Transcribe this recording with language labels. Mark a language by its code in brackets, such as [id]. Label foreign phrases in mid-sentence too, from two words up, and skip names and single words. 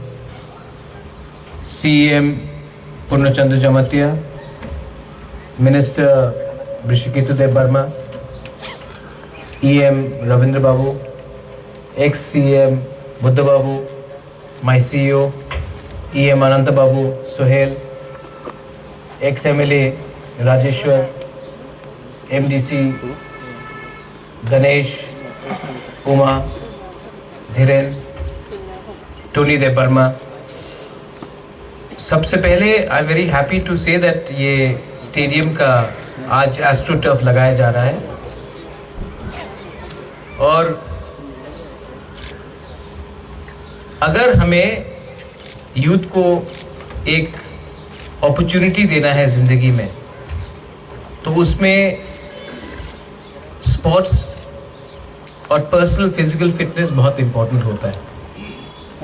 [en] CM Purnachandra Jamatya, Minister Brishiketu Debarma, EM Ravindra Babu, ex-CM Buddha Babu, my CEO EM Ananta Babu Sohail, ex-MLA Rajeshwar, MDC Ganesh, Uma, Dhiren, Tony Debarma. [hi] सबसे पहले [en] I am very happy to say that [hi] ये स्टेडियम का आज [en] astro turf [hi] लगाया जा रहा है और अगर हमें यूथ को एक अपॉर्चुनिटी देना है ज़िंदगी में तो उसमें स्पोर्ट्स और [en] personal physical fitness [hi] बहुत इम्पोर्टेंट होता है।